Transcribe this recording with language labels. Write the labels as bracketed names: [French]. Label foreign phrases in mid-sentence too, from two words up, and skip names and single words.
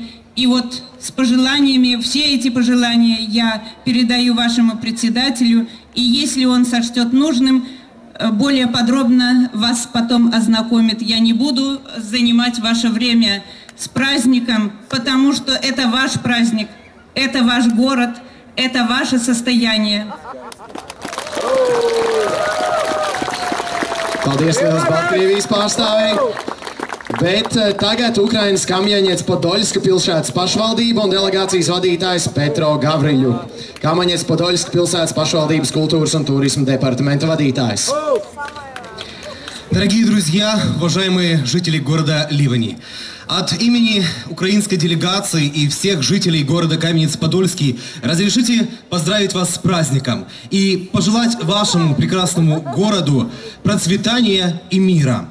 [Russian] И вот с пожеланиями, все эти пожелания я передаю вашему председателю, и если он сочтет нужным, более подробно вас потом ознакомит. Я не буду занимать ваше время с праздником, потому что это ваш праздник, это ваш город, это ваше состояние. [Latvian] Paldies liels Baltkrievijas pārstāvēji! Bet tagad Ukrainas Kamiaņets-Podoļska pilsētas pašvaldība un delegācijas vadītājs Petro Gavriļu. Kamiaņets-Podoļska pilsētas pašvaldības kultūras un turisma департамента vadītājs. [Russian] Дорогие друзья, уважаемые жители города Ливани, от имени украинской делегации и всех жителей города Каменец-Подольский разрешите поздравить вас с праздником и пожелать вашему прекрасному городу процветания и мира.